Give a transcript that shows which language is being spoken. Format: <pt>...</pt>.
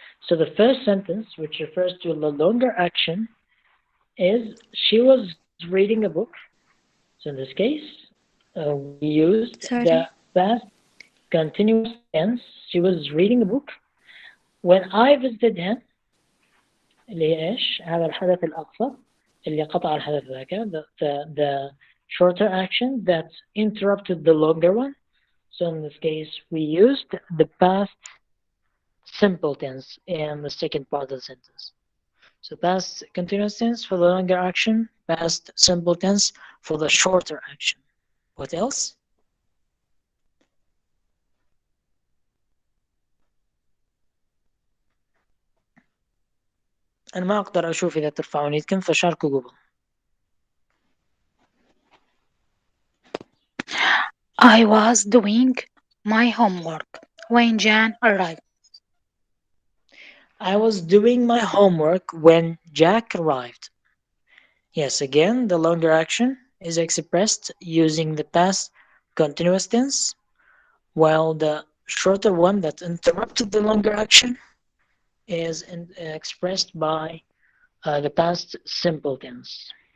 <en>So the first sentence, which refers to the longer action, is she was reading a book. So in this case, we used the past continuous tense. She was reading a book when I visited him.</en> <ar>اللي هي إيش؟ هذا الحدث الأقصر اللي قطع الحدث ذاك.</ar> <en>The shorter action that interrupted the longer one. So in this case, we used the past simple tense in the second part of the sentence. So past continuous tense for the longer action, past simple tense for the shorter action. What else?</en> <ar>أنا ما أقدر أشوف إذا ترفعون يدكم فشاركوا قبل.</ar> <en>I was doing my homework when Jan arrived. I was doing my homework when Jack arrived. Yes, again, the longer action is expressed using the past continuous tense, while the shorter one that interrupted the longer action is expressed by the past simple tense.</en>